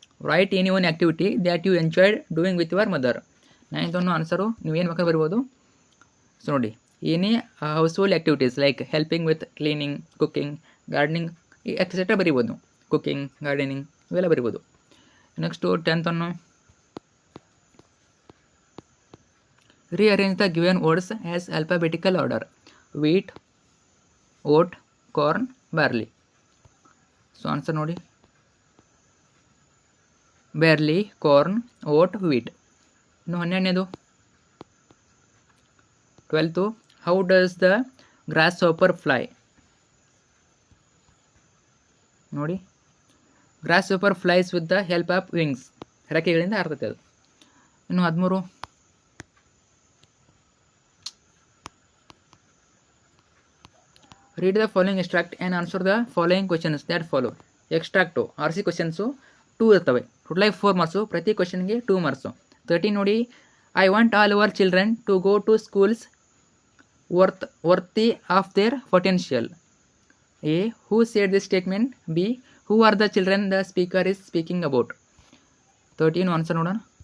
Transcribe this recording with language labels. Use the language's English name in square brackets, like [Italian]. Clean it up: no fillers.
[English] Write any one activity that you enjoyed doing with your mother. 9th [Kannada] ಒಂದು answer ನೀವೇನು ಬೇಕಾದ್ರೆ ಬರ್ಬೋದು. [English] So ನೋಡಿ, any household activities like helping with cleaning, cooking, gardening etcetera ಬರಿಬೋದು. [Kannada] Cooking, gardening ಇವೆಲ್ಲ ಬರಿಬೋದು. [English] Next 10th ಅನ್ನು rearrange the given words as alphabetical order: wheat, oat, corn, barley. So answer ನೋಡಿ, barley, corn, oat, wheat. ಇನ್ನು 12ನೇದು 12th, how does the grasshopper fly? ನೋಡಿ, grasshopper flies with the help of wings. [Kannada] ರೆಕ್ಕೆಗಳಿಂದ ಹಾರ್ತದೆ ಅದು. [English] ಇನ್ನು 13, read the following extract and answer the following questions that follow. [Kannada] Extract RC questions 2 ಇರ್ತವೆ. Total 4 marks, ಪ್ರತಿ ಕ್ವಶನ್ಗೆ 2 marks. [English] 13 ನೋಡಿ, I want all our children to go to schools worthy of their potential. A, who said this statement? B, who are the children the speaker is speaking about? [Kannada] 13 answer ನೋಡೋಣ.